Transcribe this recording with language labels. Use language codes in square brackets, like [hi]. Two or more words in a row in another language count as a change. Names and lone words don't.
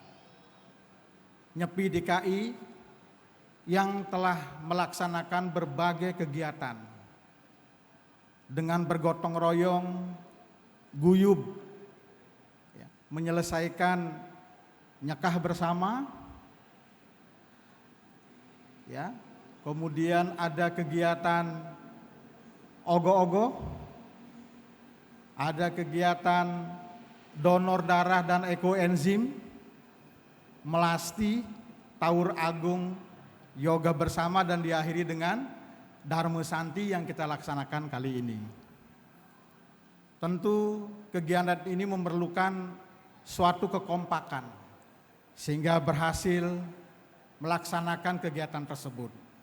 [id] Nyepi DKI yang telah melaksanakan berbagai kegiatan dengan bergotong royong, guyub, menyelesaikan nyekah bersama, kemudian ada kegiatan ogo-ogo, ada kegiatan donor darah dan ekoenzim, melasti, taur agung, yoga bersama, dan diakhiri dengan Dharma Santi yang kita laksanakan kali ini. Tentu kegiatan ini memerlukan suatu kekompakan sehingga berhasil melaksanakan kegiatan tersebut.